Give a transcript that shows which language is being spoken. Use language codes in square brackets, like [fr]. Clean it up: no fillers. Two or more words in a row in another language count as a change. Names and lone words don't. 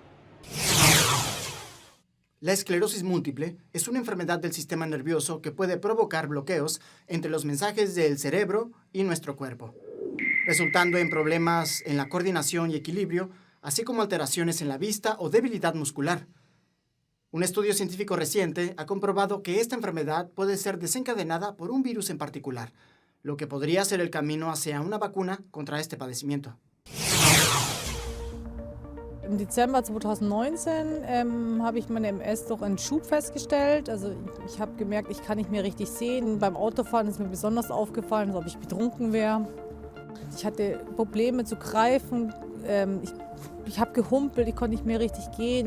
[es] La esclerosis múltiple es una enfermedad del sistema nervioso que puede provocar bloqueos entre los mensajes del cerebro y nuestro cuerpo, resultando en problemas en la coordinación y equilibrio, así como alteraciones en la vista o debilidad muscular. Un estudio científico reciente ha comprobado que esta enfermedad puede ser desencadenada por un virus en particular, lo que podría ser el camino hacia una vacuna contra este padecimiento. [de] Im Dezember 2019 habe ich meine MS durch einen Schub festgestellt. Also ich habe gemerkt, ich kann nicht mehr richtig sehen. Beim Autofahren ist mir besonders aufgefallen, als ob ich betrunken wäre. Ich hatte Probleme zu greifen. Ich habe gehumpelt, ich konnte nicht mehr richtig gehen.